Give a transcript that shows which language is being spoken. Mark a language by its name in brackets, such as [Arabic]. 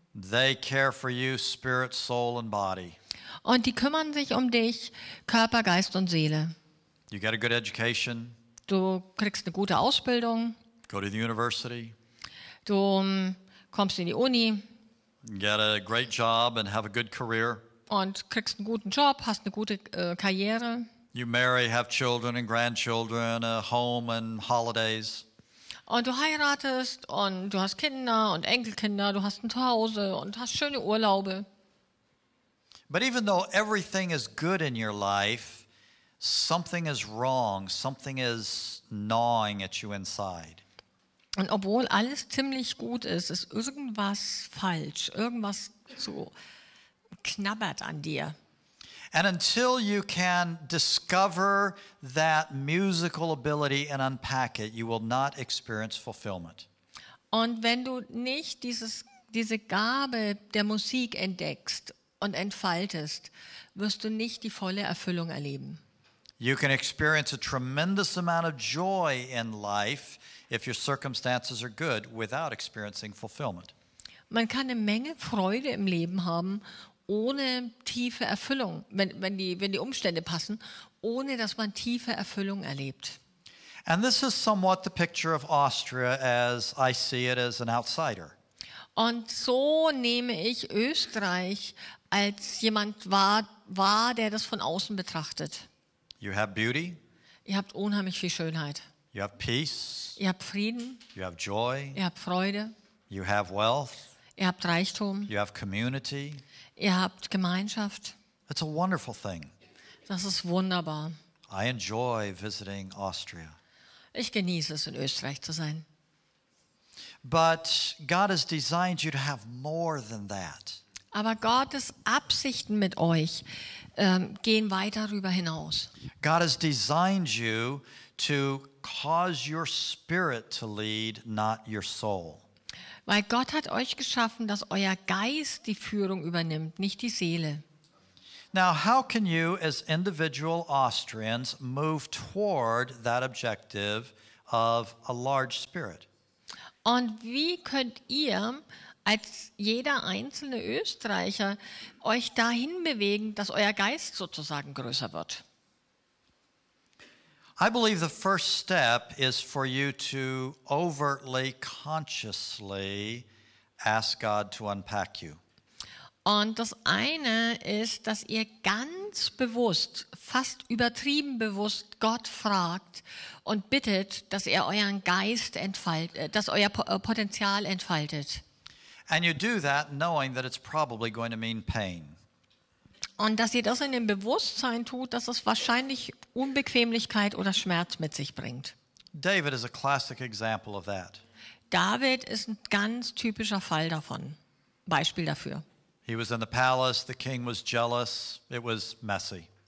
[English] They care for you, spirit, soul, and body. [German] Und die kümmern sich um dich, Körper, Geist und Seele. [English] You get a good education, [German] Du kriegst eine gute Ausbildung, [English] go to the university, [German] du kommst in die Uni [English] get a great job and have a good career. [German] und kriegst einen guten Job, hast eine gute Karriere. [English] You marry, have children and grandchildren, a home and holidays. [German] Und du heiratest und du hast Kinder und Enkelkinder, du hast ein Zuhause und hast schöne Urlaube. [English] But even though everything is good in your life, something is wrong, something is gnawing at you inside. [German] Und obwohl alles ziemlich gut ist, ist irgendwas falsch, irgendwas so knabbert an dir. [English] And until you can discover that musical ability and unpack it, you will not experience fulfillment. [German] Und wenn du nicht diese Gabe der Musik entdeckst und entfaltest, wirst du nicht die volle Erfüllung erleben. [English] You can experience a tremendous amount of joy in life if your circumstances are good without experiencing fulfillment. [German] Man kann eine Menge Freude im Leben haben, ohne tiefe Erfüllung, wenn die Umstände passen, ohne dass man tiefe Erfüllung erlebt. [English] And this is somewhat the picture of Austria as I see it as an outsider. [German] Und so nehme ich Österreich als jemand wahr, der das von außen betrachtet. [English] You have beauty, [German] Ihr habt unheimlich viel Schönheit. [English] you have peace, [German] Ihr habt Frieden, [English] you have joy, [German] ihr habt Freude, [English] you have wealth, [German] ihr habt Reichtum, [English] you have community. [German] ihr habt Gemeinschaft. [English] It's a wonderful thing. [German] Das ist wunderbar. [English] I enjoy visiting Austria. [German] Ich genieße es, in Österreich zu sein. [English] But God has designed you to have more than that. [German] Aber Gottes Absichten mit euch gehen weit darüber hinaus. [English] God has designed you to cause your spirit to lead, not your soul. [German] Weil Gott hat euch geschaffen, dass euer Geist die Führung übernimmt, nicht die Seele. [English] Now, how can you as individual Austrians move toward that objective of a large spirit? [German] Und wie könnt ihr als jeder einzelne Österreicher euch dahin bewegen, dass euer Geist sozusagen größer wird? [English] I believe the first step is for you to overtly, consciously ask God to unpack you. [German] Und das eine ist, dass ihr ganz bewusst, fast übertrieben bewusst Gott fragt und bittet, dass er euren Geist entfaltet, dass euer Potenzial entfaltet. [English] And you do that knowing that it's probably going to mean pain. [German] Und dass ihr das in dem Bewusstsein tut, dass es wahrscheinlich Unbequemlichkeit oder Schmerz mit sich bringt. [English] David is a classic example of that. [German] David ist ein ganz typischer Fall davon. Beispiel dafür. [English] He was in the palace, the king was jealous, it was messy.